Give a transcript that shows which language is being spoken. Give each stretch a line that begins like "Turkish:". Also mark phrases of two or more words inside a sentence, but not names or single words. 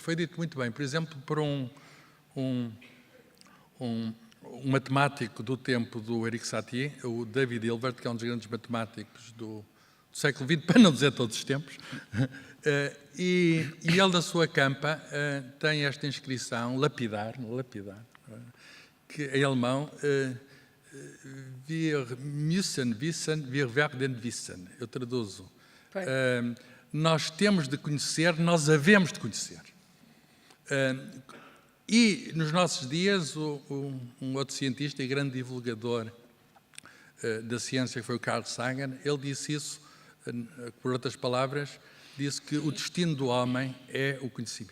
Portuguese: Foi dito muito bem, por exemplo, por um matemático do tempo do Erik Satie, o David Hilbert, que é um dos grandes matemáticos do século XX, para não dizer todos os tempos, e ele, da sua campa, tem esta inscrição, lapidar, que em alemão,
German: wir müssen wissen, wir werden wissen.
Portuguese: Eu traduzo. Nós temos de conhecer, nós havemos de conhecer. E, nos nossos dias, um outro cientista e grande divulgador da ciência, que foi o Carl Sagan, ele disse isso, por outras palavras, disse que o destino do homem é o conhecimento.